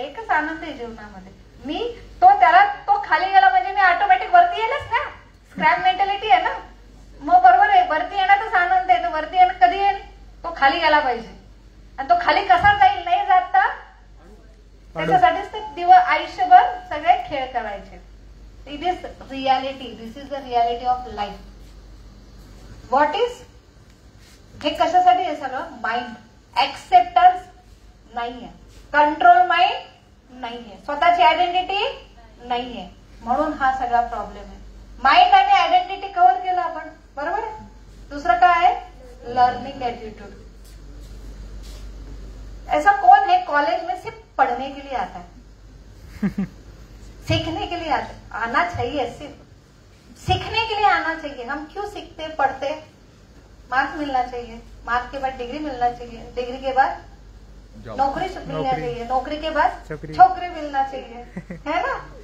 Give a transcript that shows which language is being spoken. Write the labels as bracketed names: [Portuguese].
[Marathi] एकच आनंद आहे जीवनामध्ये। मी तो खाली गेला म्हणजे मी ऑटोमॅटिक वरती येईलच ना। स्क्रॅप मेंटॅलिटी आहे ना, मग बरोबर आहे, वरती येण्यातच आनंद आहे। वरती येणं कधी येईल? तो खाली गेला पाहिजे। आणि तो खाली कसा जाईल नाही जात, त्याच्यासाठीच ते आयुष्यभर सगळे खेळ करायचे। [English] It is reality, this is the reality of life. What is [Marathi] हे कशासाठी आहे सगळं? माइंड एक्सेप्टन्स नाहीये, कंट्रोल माइंड नाहीये, स्वतःची आयडेंटिटी नाहीये, म्हणून हा सगळा प्रॉब्लेम आहे। माइंड आणि आयडेंटिटी कव्हर केलं आपण, बरोबर आहे। दुसरं काय आहे? Learning attitude. [Hindi] ऐसा कौन है कॉलेज में सिर्फ पढ़ने के लिए आता है? सीखने के लिए आना चाहिए, सिर्फ सीखने के लिए आना चाहिए। हम क्यों सीखते पढ़ते? मार्क्स मिलना चाहिए, मार्क्स के बाद डिग्री मिलना चाहिए, डिग्री के बाद नौकरी मिलना चाहिए, नौकरी के बाद छोकरी मिलना चाहिए, है ना।